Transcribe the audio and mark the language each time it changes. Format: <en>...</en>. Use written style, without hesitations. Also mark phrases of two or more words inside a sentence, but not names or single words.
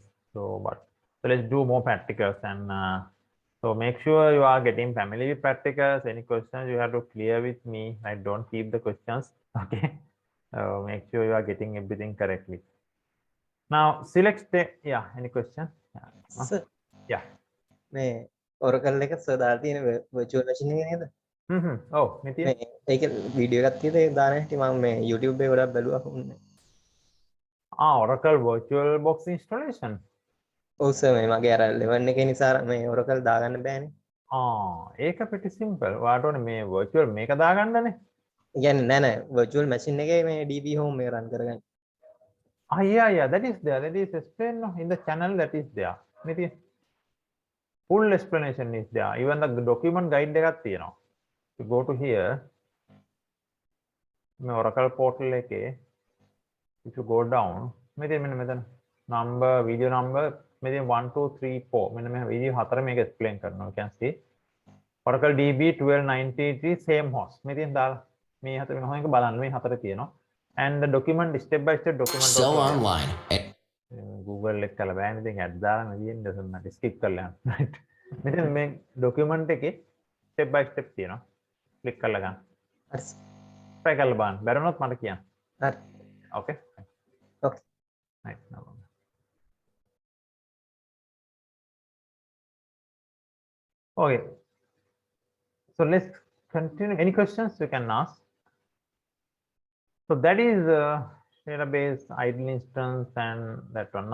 <en>So, so let's do more practicals and so make sure you are getting familiar with practicals. Any questions you have to clear with me. I don't keep the questions. Okay. Make sure you are getting everything correctly. Now select the, yeah, any question? Sir, Yeah.</en> <si>මේ Oracle එක සර් දාලා තියෙන</si> <en>virtual machine</en> <si>එක නේද?</si> <en>Oh, Nitya.</en> <si>මේ ඒක වීඩියෝ එකක් තියෙද ඒක දාන හැටි මම මේ YouTube එකේ ගොඩක් බැලුවා.</si> <en>Oracle VirtualBox installation.</en> <si>ඔව් සර් මේ මගේ අර 11 එකේ නිසා මේ Oracle දාගන්න බෑනේ. ඒක</si> <en>pretty simple.</en> <si>ඔයාට ඕනේ මේ virtual මේක දාගන්නනේ. ඒ කියන්නේ නෑ</si> <en>virtual machine</en> <si>එකේ මේ</si> <en>DB home</en> <si>එක run කරගන්න.</si> <en>Yeah, that is there. That is explained in the channel. That is there. Nitya. Full explanation is there. Even the document guide</en> <si>එකක් තියෙනවා.</si> <en>You go to here. මේ Oracle portal එකේ if you go down, මෙතන number, video number,</en> <si>මෙතන 1 2 3 4 මෙන්න මේ video 4 මේක explain කරනවා.</si> <en>You can see Oracle DB 1293 same host.</en> <si>මෙතන දාලා මේ හතර වෙන එක බලන්න මේ හතර තියෙනවා.</si> <en>And the document step by step document Sell online.</en> <si>Google එක කළා බෑනේ ඉතින් ඇඩ් දාලා නෙවෙයි</si> <en>doesn't matter</en> <si>skip කරලා යන්න. Right. මෙතන මේ document එකේ</si> <en>step by step</en> <si>තියෙනවා. click කරලා ගන්න. හරි. try කරලා බලන්න. බැරිනොත් මට කියන්න. හරි.</si> <en>Okay. Okay. Right. No problem. Okay. So let's continue. Any questions you can ask? So that is database idle instance and that one.</en>